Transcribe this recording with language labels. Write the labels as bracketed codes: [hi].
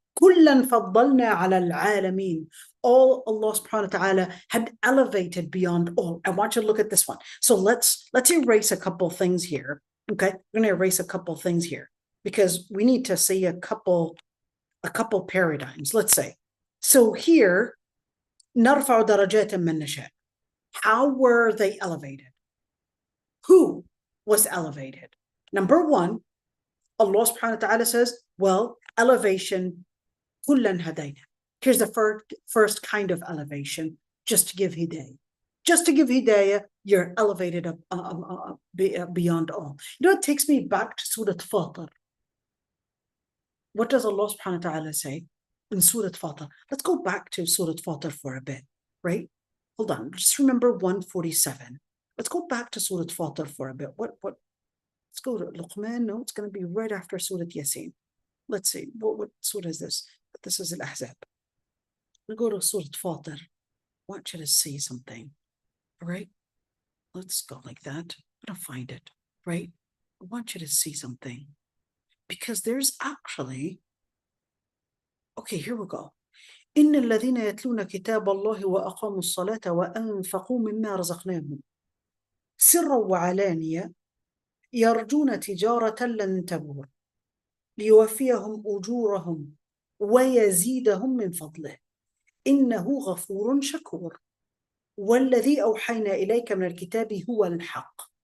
[ar] كُلًّا فَضَّلْنَا عَلَى الْعَالَمِينَ. [en] All Allah subhanahu wa ta'ala had elevated beyond all. I want you to look at this one. So let's erase a couple things here. Okay, we're going to erase a couple things here because we need to see a couple paradigms. Let's say. So here, [ar] نرفع درجات من نشاء. [en] How were they elevated? Who was elevated? Number one, Allah subhanahu wa ta'ala says, well, elevation, [ar] كُلًّا هَدَيْنَا. [en] Here's the first kind of elevation, just to give hidayah. Just to give hidayah, you're elevated beyond all. You know, it takes me back to Surah Fatir. What does Allah subhanahu wa ta'ala say in Surah Fatir? Let's go back to Surah Fatir for a bit, right? Hold on, just remember 147. Let's go back to Surah Fatir for a bit. Let's go to Luqman. No, it's going to be right after Surah Yasin. Let's see, what surah is this? This is Al-Ahzab. We'll go to Surah Fatir. I want you to see something, all right? Let's go like that. I'm going to find it, right? I want you to see something. Because there's actually, okay, here we go. [ar] إن الذين يتلون كتاب الله وأقاموا الصلاة وأنفقوا مما رزقناهم سرا وعلانية يرجون تجارة لن تبور ليوفيهم أجورهم ويزيدهم من فضله إنه غفور شكور والذي أوحينا إليك من الكتاب هو الحق